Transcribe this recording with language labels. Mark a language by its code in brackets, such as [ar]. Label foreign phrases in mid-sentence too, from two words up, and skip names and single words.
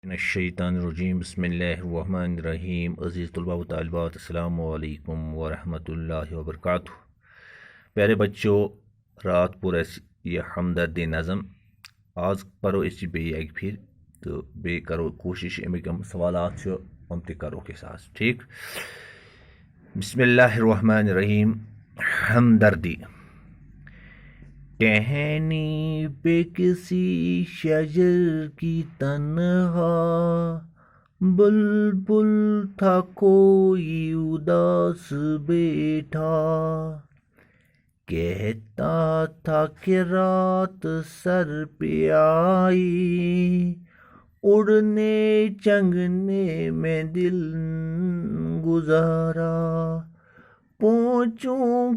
[ar] من الشیطان الرجیم بسم اللہ الرحمن الرحیم [ur] عزیز طلباء و طالبات [ar] السلام علیکم ورحمۃ اللہ وبرکاتہ. [ur] پیارے بچوں، [ks] رات پور یہ ہمدرد نظم آج پرو اس بیٚیہِ اکہِ پھِرِ تہٕ بیٚیہِ کرو کوٗشِش اَمِکۍ یِم سوالات چھِ یِم تہِ کروکھ أسۍ آز. ٹھیٖک؟ [ar] بسم اللہ الرحمن الرحیم. [ur] ہمدردی. ٹہنی پہ کسی شجر کی تنہا بلبل تھا کوئی اداس بیٹھا، کہتا تھا کہ رات سر پہ آئی، اڑنے چنگنے میں دل گزارا، پہنچوں